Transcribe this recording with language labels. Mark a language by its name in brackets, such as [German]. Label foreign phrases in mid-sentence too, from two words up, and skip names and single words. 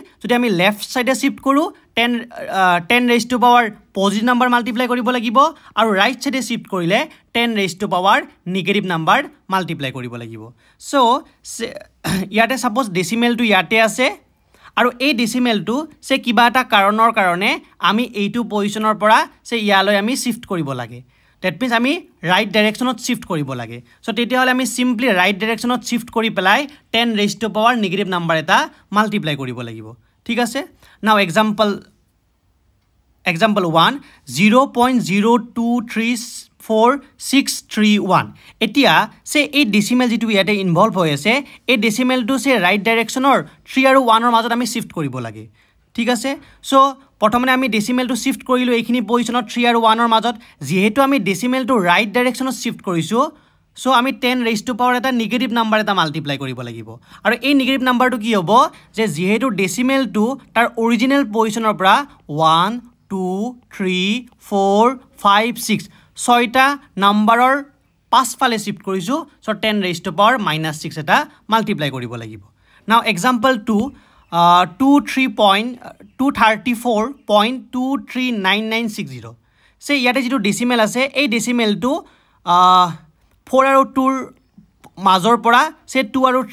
[Assamese] যদি আমি [English] left side shift [Assamese] কৰো 10 [English] raised to power positive number multiply [Assamese] কৰিব লাগিব আৰু [English] right side shift [Assamese] কৰিলে 10 [English] raised to power negative number multiply [Assamese] কৰিব লাগিব সো ইয়াতে সাপোজ ডেসিমেলটো ইয়াতে আছে আৰু এই ডেসিমেলটো সে কিবা এটা কাৰণৰ কাৰণে আমি এইটো পজিশনৰ পৰা সে ইয়ালৈ আমি শিফট কৰিব লাগে [English] that means [Assamese] আমি [English] right direction shift [Assamese] কৰিব লাগে সো তেতিয়া হলে আমি [English] simply right direction shift [Assamese] কৰি পেলাই 10 [English] raised to power negative number [Assamese] এটা মাল্টিপ্লাই কৰিব লাগিব ঠিক আছে নাও एग्जांपल 1 0.0234631 এতিয়া সে এই ডেসিমেল যেটো ইয়াতে ইনভলভ হৈ আছে এই ডেসিমেলটো সে [English] right direction [Assamese] 3 আৰু 1 ৰ মাজত আমি শিফট কৰিব লাগে ঠিক আছে সো প্ৰথমে আমি ডেসিমেলটো শিফট কৰিলো এইখিনি পজিশনত 3 আৰু 1 ৰ মাজত যেহেতু আমি ডেসিমেলটো [English] right direction shift [Assamese] কৰিছো সো আমি 10 [English] raised to power [Assamese] এটা [English] negative number [Assamese] এটা মাল্টিপ্লাই কৰিব লাগিব আৰু এই নেগেটিভ নাম্বাৰটো কি হ'ব যে যেহেতু ডেসিমেলটো তাৰ [English] original position [Assamese] পৰা 1 2 3 4 5 6 ছয়টা নম্বৰৰ পাঁচফালে শিফট কৰিছো সো 10 [English] raised to power [Assamese] -6 এটা মাল্টিপ্লাই কৰিব লাগিব নাও एग्जांपल 2 234.239.60 সে ইয়াতে যেটো ডেসিমেল আছে এই ডেসিমেলটো 4 আৰু 2 ৰ মাজৰ পৰা সে 2 আৰু 3